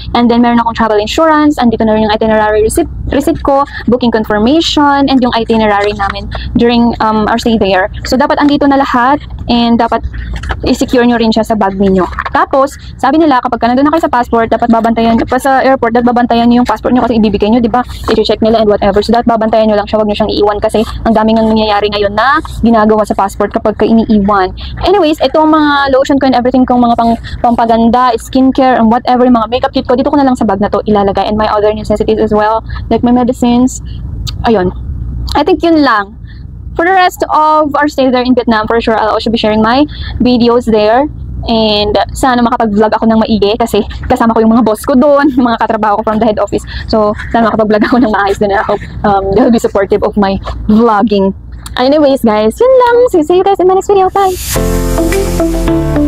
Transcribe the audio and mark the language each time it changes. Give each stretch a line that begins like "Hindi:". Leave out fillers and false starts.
Filipino: And then meron akong travel insurance. Andito na rin yung itinerary receipt ko, booking confirmation, and yung itinerary namin
English: during our stay there.
Filipino: So dapat andito na lahat and dapat i-secure nyo rin siya sa bag ninyo. Tapos, sabi nila kapag nandun na kayo sa passport, dapat babantayan sa airport, dapat babantayan nyo yung passport nyo kasi ibibigay nyo, di ba? I-check nila and whatever. So dapat babantayan nyo lang siya, wag nyo siyang iiwan kasi ang daming ang nangyayari ngayon na ginagawa sa passport kapag ka iniiwan. Anyways, itong mga lotion ko and everything kong mga pampaganda, skincare, and whatever, mga makeup kit ko, dito ko na lang sa bag na to ilalagay,
English: and my other necessities as well, like my medicines.
Filipino: Ayun. I think yun lang.
English: For the rest of our stay there in Vietnam, for sure, I'll also be sharing my videos there.
Filipino: And sana makapag-vlog ako ng maigi kasi kasama ko yung mga boss ko doon, yung mga katrabaho ko from the head office. So, sana makapag-vlog ako ng maayos doon.
English: I hope they'll be supportive of my vlogging.
Filipino: Anyways, guys, yun lang.
English: See you guys in my next video.
Filipino: Bye!